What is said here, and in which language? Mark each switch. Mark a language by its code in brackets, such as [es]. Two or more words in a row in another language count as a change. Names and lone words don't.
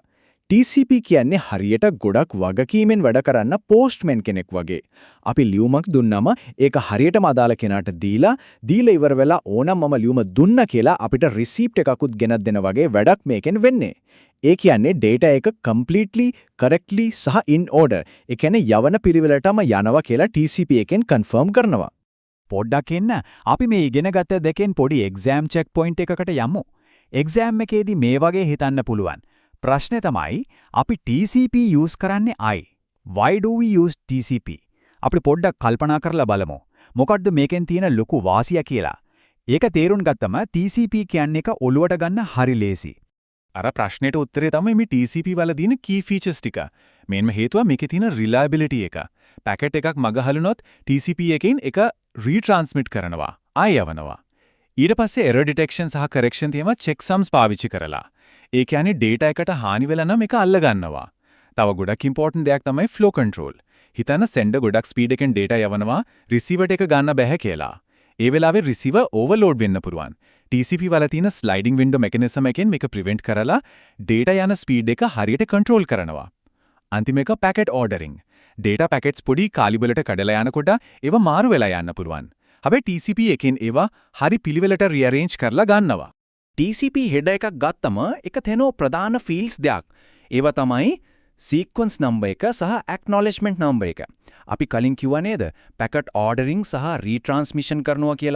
[si] TCP කියන්නේ හරියට ගොඩක් වගකීමෙන් වැඩ කරන්න postman කෙනෙක් වගේ. අපි ලියුමක් දුන්නම ඒක හරියටම අදාළ කෙනාට දීලා ඉවර වෙලා ඕනම් මම ලියුම දුන්නා කියලා අපිට receipt එකකුත් ගෙනත් දෙන වගේ වැඩක් මේකෙන් වෙන්නේ. ඒ කියන්නේ data එක [en] completely correctly [si] සහ [en] in order, [si] ඒ කියන්නේ යවන පිළිවෙලටම යනවා කියලා TCP එකෙන් confirm කරනවා. පොඩ්ඩක් එන්න අපි මේ ඉගෙනගත්ත දෙකෙන් පොඩි exam check point එකකට යමු. exam එකේදී මේ වගේ හිතන්න පුළුවන්. ප්‍රශ්නේ තමයි අපි TCP use කරන්නේ අයි. [en] Why do we use TCP? [si] අපි පොඩ්ඩක් කල්පනා කරලා බලමු. මොකද්ද මේකෙන් තියෙන ලොකු වාසිය කියලා. ඒක තේරුම් ගත්තම TCP කියන්නේ එක ඔලුවට ගන්න හරි ලේසි. අර ප්‍රශ්නෙට උත්තරේ තමයි මේ TCP වල තියෙන [en] key features [si] ටික. මේන්ම හේතුව මේකේ තියෙන reliability එක. පැකට් එකක් මගහලුනොත් TCP එකෙන් එක retransmit කරනවා, ආය යවනවා. ඊට පස්සේ [en] error detection [si] සහ correction තියෙම checksums පාවිච්චි කරලා. ඒ කියන්නේ data එකට හානි වෙලා නම් ඒක අල්ල ගන්නවා. තව ගොඩක් important දෙයක් තමයි [en] flow control. [si] හිතන්න sender ගොඩක් speed එකෙන් data යවනවා, receiver එක ගන්න බැහැ කියලා. ඒ වෙලාවේ receiver overload වෙන්න පුළුවන්. TCP වල තියෙන [en] sliding window mechanism [si] එකෙන් මේක prevent කරලා data යන speed එක හරියට control කරනවා. අන්තිම එක [en] packet ordering. data packets [si] පොඩි කාලි වලට කඩලා යනකොට ඒවා මාරු වෙලා යන්න පුළුවන්. හැබැයි TCP එකෙන් ඒවා හරි පිළිවෙලට rearrange කරලා ගන්නවා. [en] TCP header [si] එකක් ගත්තම එක තැනෝ ප්‍රධාන fields දෙයක්. ඒවා තමයි [en] sequence number [si] එක සහ [en] acknowledgement number [si] එක. අපි කලින් කිව්වා නේද [en] packet ordering [si] සහ retransmission කරනවා කියලා.